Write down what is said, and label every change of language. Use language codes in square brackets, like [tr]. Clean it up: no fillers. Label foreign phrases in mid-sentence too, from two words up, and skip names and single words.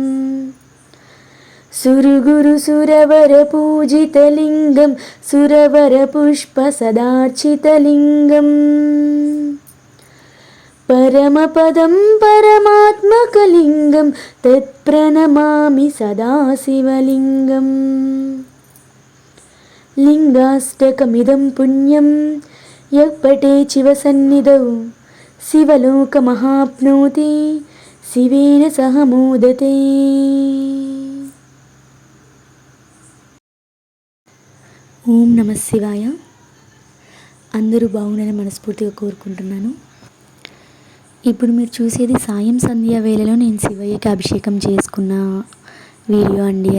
[sa] सुरगुरुसुरवरपूजितलिङ्गं सुरवरपुष्पसदार्चितलिङ्गम् परमपदं परमात्मकलिङ्गं तत्प्रणमामि सदा शिवलिङ्गम्। लिङ्गाष्टकमिदं पुण्यं यः पठेत् शिवसन्निधौ शिवलोकमहाप्नोति शिवेन सह मोदते। ఓం నమ శివాయ. [te] అందరూ బాగుండాలని మనస్ఫూర్తిగా కోరుకుంటున్నాను. ఇప్పుడు మీరు చూసేది సాయం సంధ్యా వేళలో నేను శివయ్యకి అభిషేకం చేసుకున్న వీడియో అండి.